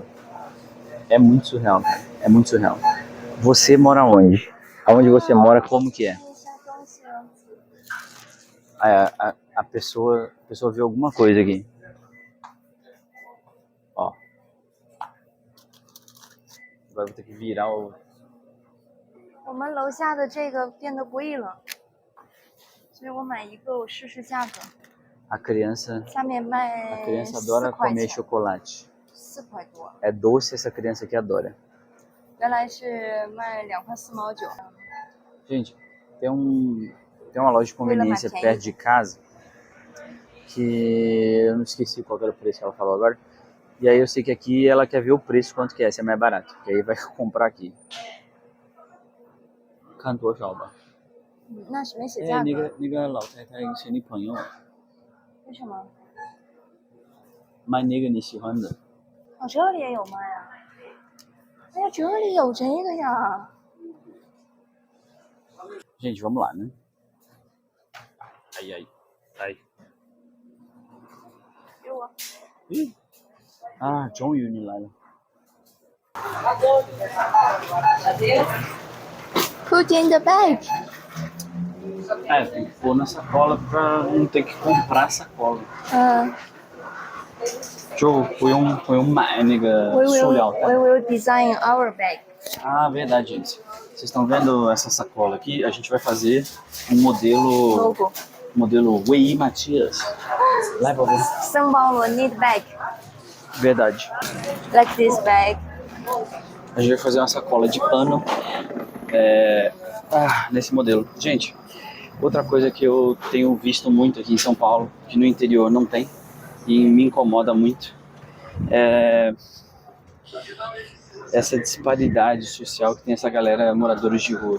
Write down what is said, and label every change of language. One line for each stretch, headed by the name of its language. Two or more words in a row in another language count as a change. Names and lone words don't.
Portuguese: É muito surreal, cara. É muito surreal. Você mora onde? Aonde você mora, como que é? A pessoa viu alguma coisa aqui. Ó. Agora vou ter que virar o...
Chinese: 我们楼下的这个变得贵了，所以我买一个我试试价格。
Portuguese: A criança
Chinese: 下面卖
Portuguese: A criança adora comer chocolate.
Chinese: 4 块多。
Portuguese: É doce, essa criança aqui adora.
Chinese: 原来是卖2块4毛9。
Portuguese: Gente, tem uma loja de conveniência perto de casa que eu não esqueci qual era o preço que ela falou agora. E aí eu sei que aqui ela quer ver o preço, quanto que é, se é mais barato. Que aí vai comprar aqui.
Chinese: 看多少吧。那没写哎，价格，那个老太太是你朋友，为什么？卖那个你喜欢的。哦，这里也有卖啊！哎呀，这里有这个呀！
Portuguese: Gente, vamos lá, né? Ai, ai, ai.
Chinese: 给我。 Ih. Ah, 终于你来了。
English: Put in the bag.
Portuguese: É, tem que pôr na sacola pra não ter que comprar sacola.
Chinese: 就不用买那个
English: We
Chinese: 塑料
English: will
Chinese: 袋。
English: we will design our bag.
Portuguese: Ah, verdade, gente. Vocês estão vendo essa sacola aqui? A gente vai fazer um modelo... Logo. Modelo Wei Matias. Leva, vou.
English: São Paulo need bag
Portuguese: Verdade.
English: like this bag.
Portuguese: A gente vai fazer uma sacola de pano nesse modelo. Gente, outra coisa que eu tenho visto muito aqui em São Paulo, que no interior não tem, e me incomoda muito, é essa disparidade social que tem essa galera moradores de rua.